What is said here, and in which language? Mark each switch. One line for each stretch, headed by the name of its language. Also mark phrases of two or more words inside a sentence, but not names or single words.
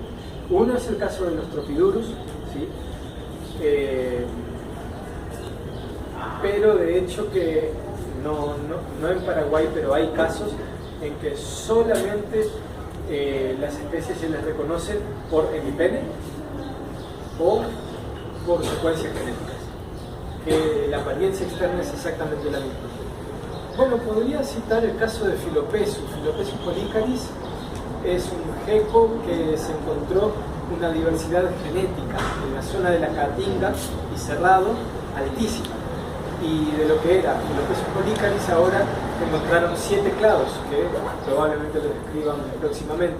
Spanish: Uno es el caso de los Tropidurus, ¿sí? Pero de hecho que no en Paraguay, pero hay casos en que solamente las especies se les reconocen por epipene o por secuencias genéticas, que la apariencia externa es exactamente la misma. Bueno, podría citar el caso de Philopesus. Philopesus polycharis es un gecko que se encontró una diversidad genética en la zona de la Caatinga y Cerrado altísima. Y de lo que era Philopesus polycharis ahora encontraron 7 clados que probablemente lo describan próximamente.